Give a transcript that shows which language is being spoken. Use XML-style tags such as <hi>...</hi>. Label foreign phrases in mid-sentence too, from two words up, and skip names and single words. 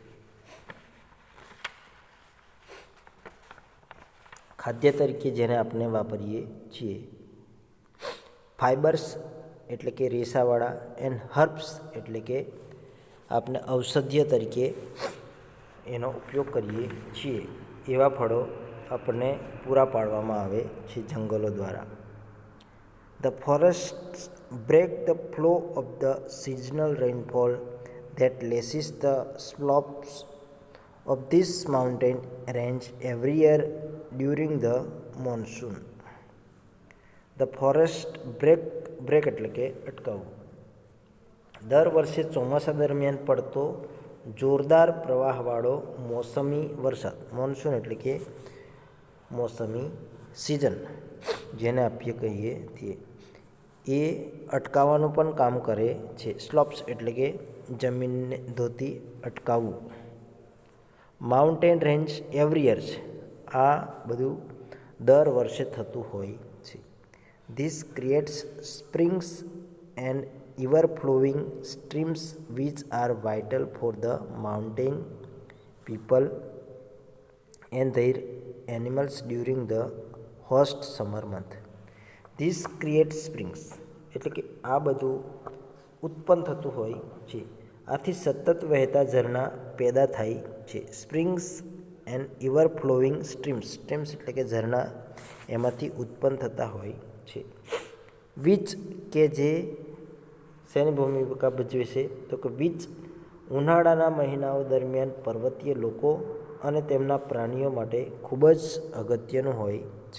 <gu>ખાદ્ય તરીકે જેને આપણે વાપરીએ છીએ. ફાઇબર્સ એટલે કે રેસાવાળા એન્ડ હર્બ્સ એટલે કે આપણે ઔષધીય તરીકે એનો ઉપયોગ કરીએ છીએ એવા ફળો આપણને પૂરા પાડવામાં આવે છે જંગલો દ્વારા.</gu> <en>The forests break the flow of the seasonal rainfall that lashes the slopes of this mountain range every year during the monsoon. The forest break</en> <gu>એટલે કે અટકાવવું. દર વર્ષે ચોમાસા દરમિયાન પડતો જોરદાર પ્રવાહવાળો મોસમી વરસાદ, મોન્સૂન એટલે કે મોસમી સિઝન જેને આપણે કહીએ છીએ, એ અટકાવવાનું પણ કામ કરે છે. સ્લોપ્સ એટલે કે જમીનને ધોતી અટકાવવું.</gu> <en>mountain range every year</en> <gu>છે, આ બધું દર વર્ષે થતું હોય છે.</gu> <en>this creates springs and ever flowing streams which are vital for the mountain people and their animals during the hot summer month. This creates springs</en> <gu>એટલે કે આ બધું ઉત્પન્ન થતું હોય છે, આથી સતત વહેતા ઝરણા પેદા થાય છે.</gu> <en>springs and ever flowing streams</en> <gu>એટલે કે ઝરણા એમાંથી ઉત્પન્ન થતા હોય છે. વિચ કે જે શેની ભૂમિકા ભજવે છે તો કે વિચ ઉનાળાના મહિનાઓ દરમિયાન પર્વતીય લોકો અને તેમના પ્રાણીઓ માટે ખૂબ જ અગત્યનું હોય છે.</gu>